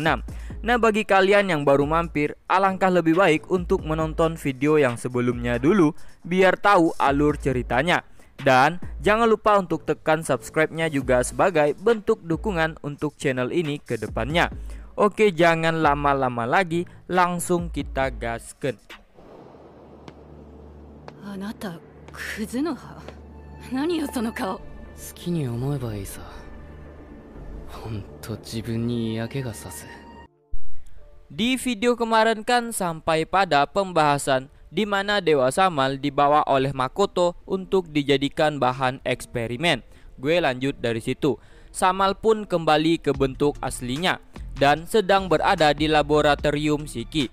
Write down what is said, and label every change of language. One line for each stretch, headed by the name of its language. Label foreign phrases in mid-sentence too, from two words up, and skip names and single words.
Indonesian: Nah, bagi kalian yang baru mampir, alangkah lebih baik untuk menonton video yang sebelumnya dulu biar tahu alur ceritanya. Dan jangan lupa untuk tekan subscribe-nya juga sebagai bentuk dukungan untuk channel ini ke depannya. Oke, jangan lama-lama lagi, langsung kita gasken.
Japanese: Anata, Kuzunoha. 何よその顔? 好きに思えばいいさ。ほんと自分に嫌気がさす。
Indonesian: Di video kemarin kan sampai pada pembahasan di mana Dewa Samal dibawa oleh Makoto untuk dijadikan bahan eksperimen. Gue lanjut dari situ. Samal pun kembali ke bentuk aslinya dan sedang berada di laboratorium Shiki.